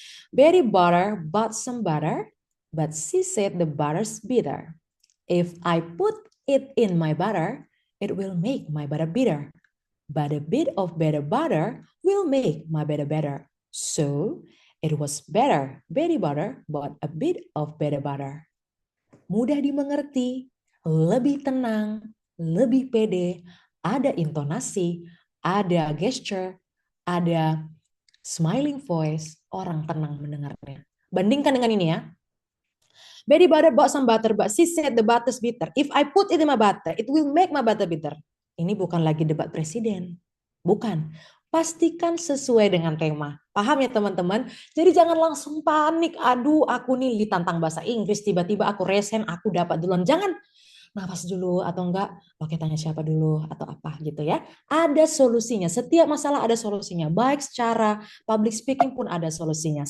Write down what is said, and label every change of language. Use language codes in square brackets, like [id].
[en] Betty butter bought some butter, but she said the butter's bitter. If I put it in my butter, it will make my butter bitter. But a bit of better butter will make my butter better. So, it was better. Betty butter bought a bit of better butter. [id] Mudah dimengerti, lebih tenang, lebih pede, ada intonasi, ada gesture, ada smiling voice, orang tenang mendengarnya. Bandingkan dengan ini ya. [en] Betty butter bought some butter, but she said the butter's bitter. If I put it in my butter, it will make my butter bitter. [id] Ini bukan lagi debat presiden. Bukan. Pastikan sesuai dengan tema. Paham ya teman-teman? Jadi jangan langsung panik. Aduh, aku nih ditantang bahasa Inggris, tiba-tiba aku resen, aku dapat duluan. Jangan. Nafas dulu atau enggak, oke tanya siapa dulu atau apa gitu ya. Ada solusinya, setiap masalah ada solusinya. Baik secara public speaking pun ada solusinya.